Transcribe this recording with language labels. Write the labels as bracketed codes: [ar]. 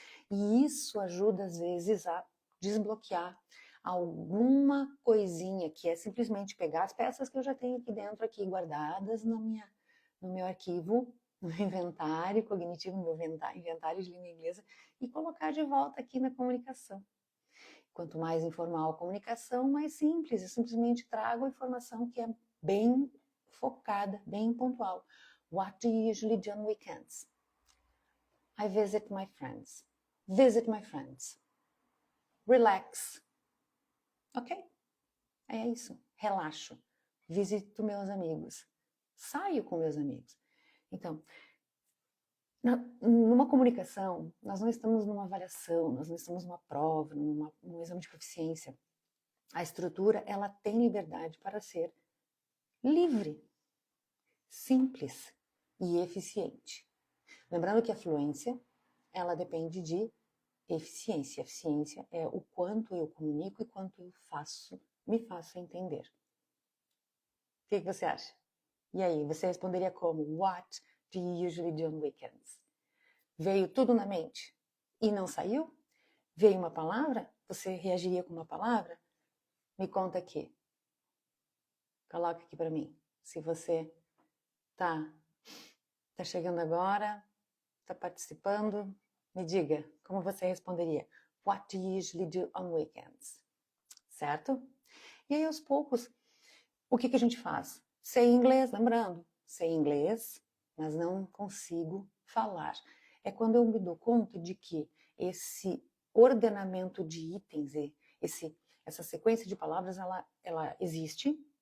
[pt] E isso ajuda, às vezes, a desbloquear alguma coisinha que é simplesmente pegar as peças que eu já tenho aqui dentro, aqui guardadas no meu arquivo, no meu inventário cognitivo, no meu inventário de língua inglesa, e colocar de volta aqui na comunicação. Quanto mais informal a comunicação, mais simples. Eu simplesmente trago a informação que é bem focada, bem pontual. [en] What do you usually do on weekends? I visit my friends. Visit my friends. Relax. Ok? [pt] É isso. Relaxo. Visito meus amigos. Saio com meus amigos. Então, numa comunicação, nós não estamos numa avaliação, nós não estamos numa prova, num exame de proficiência. A estrutura, ela tem liberdade para ser livre, simples e eficiente. Lembrando que a fluência, ela depende de eficiência. Eficiência é o quanto eu comunico e quanto eu me faço entender. O que você acha? E aí, você responderia como? [en] What do you usually do on weekends? [pt] Veio tudo na mente e não saiu? Veio uma palavra? Você reagiria com uma palavra? Me conta aqui. Coloca aqui para mim. Se você tá chegando agora, tá participando, me diga como você responderia. [en] What do you usually do on weekends? [pt] Certo? E aí, aos poucos, o que a gente faz? Sei inglês, lembrando, sei inglês, mas não consigo falar. É quando eu me dou conta de que esse ordenamento de itens, essa sequência de palavras, ela existe.